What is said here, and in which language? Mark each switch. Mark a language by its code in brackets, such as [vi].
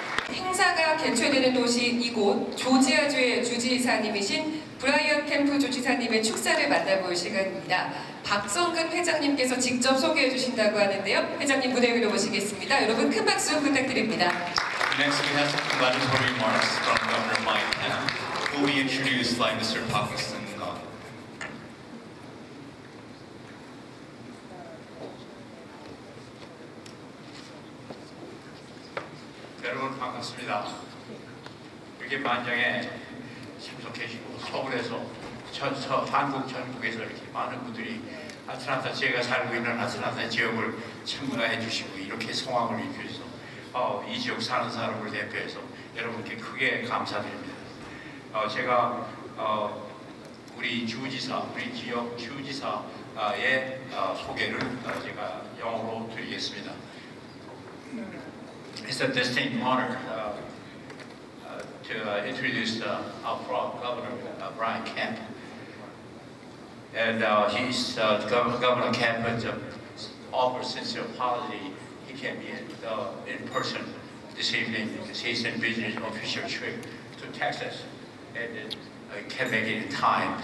[ko] 행사가 개최되는 도시 이곳 조지아주의 주지사님이신 브라이언 캠프 주지사님의 축사를 만나볼 시간입니다. 박성근 회장님께서 직접 소개해 주신다고 하는데요. 회장님 무대 위로 모시겠습니다. 여러분 큰 박수 부탁드립니다. [en] Next, we have some congratulatory remarks from Governor Mike Pence, who will be introduced by Mr. Park Seung-gun. [ko] 여러분 반갑습니다. 이렇게 만장에 참석해주시고 서울에서 한국 전국에서 이렇게 많은 분들이 아틀란타, 제가 살고 있는 아틀란타 지역을 참가해 주시고 이렇게 성황을 입혀서 이 지역 사는 사람을 대표해서 여러분께 크게 감사드립니다. 제가 우리 주지사, 우리 지역 주지사의 소개를 제가 영어로 드리겠습니다. [en] It's a distinct honor to introduce our proud Governor Brian Kemp. And Governor Kemp offers sincere apology. He can't be in person this evening because he's in business official trip to Texas and can't make it in time.